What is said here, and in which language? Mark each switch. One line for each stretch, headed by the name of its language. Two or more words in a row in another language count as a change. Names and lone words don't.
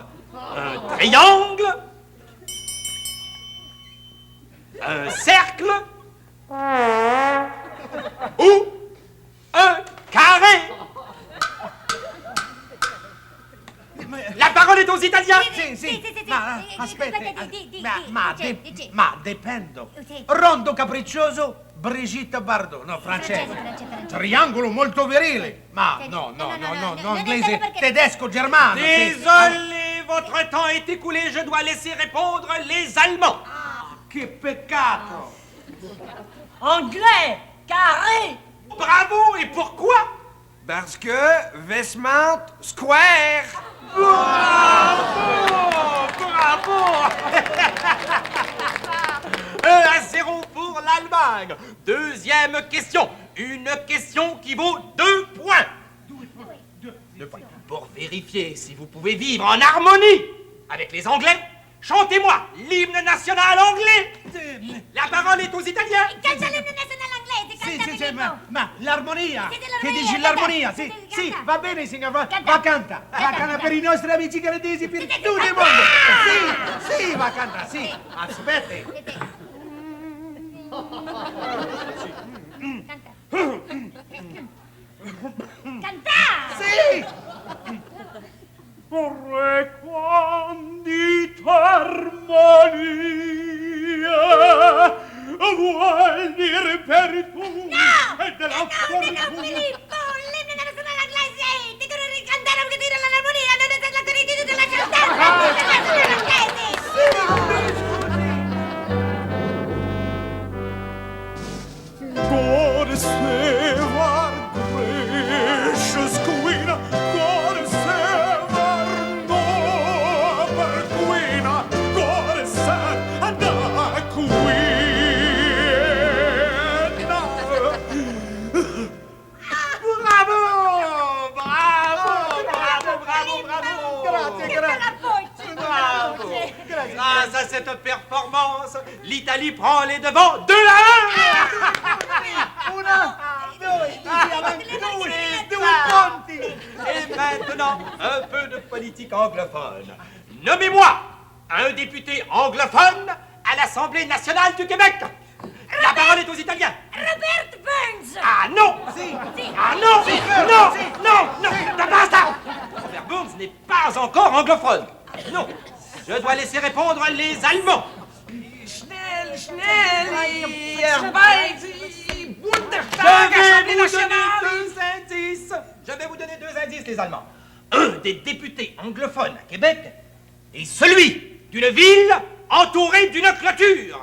French: Un triangle? Un cercle? Ou un carré? La parole est aux Italiens.
Italian: Sì. Ma aspetti. Ma dipendo. Rondo capriccioso, Brigitte Bardot. No, francese. Triangolo molto virile. Ma no, inglese, tedesco, germano.
French: Désolé, votre temps est écoulé. Je dois laisser répondre les Allemands.
Italian: Che peccato.
French: Anglais, carré. Bravo, et pourquoi? Parce que Westmount Square. Bravo! 1-0 pour l'Allemagne. Deuxième question. Une question qui vaut 2 points. 2 points. Pour vérifier si vous pouvez vivre en harmonie avec les Anglais, chantez-moi l'hymne national anglais. La parole est aux Italiens.
Italian: Canta l'hymne nazionale inglese, canta Filippo. Ma l'armonia. Siete Che l'armonia, dici l'armonia? canta. Sì, va bene, signor. Va canta. Va canta per i nostri amici canadesi, per tutto il mondo. Sì, va canta, sì. Aspetti. Canta! Sì! Vorrei quand'ita armonia vuol dire
English: God save our gracious Queen. God save our noble Queen. God save our Queen.
Italian: Bravo! Bravo! Bravo! Bravo! Bravo! Grazie, bravo!
French: Grâce à cette performance, l'Italie prend les devants 2-1! Et maintenant, un peu de politique anglophone. Nommez-moi un député anglophone à l'Assemblée nationale du Québec. La parole est aux Italiens.
Italian: Robert Burns!
French: Ah non! Ah non! Non! Basta! Robert Burns n'est pas encore anglophone. Non, je dois laisser répondre les Allemands. Je vais vous donner deux indices, les Allemands. Un des députés anglophones à Québec est celui d'une ville entourée d'une clôture.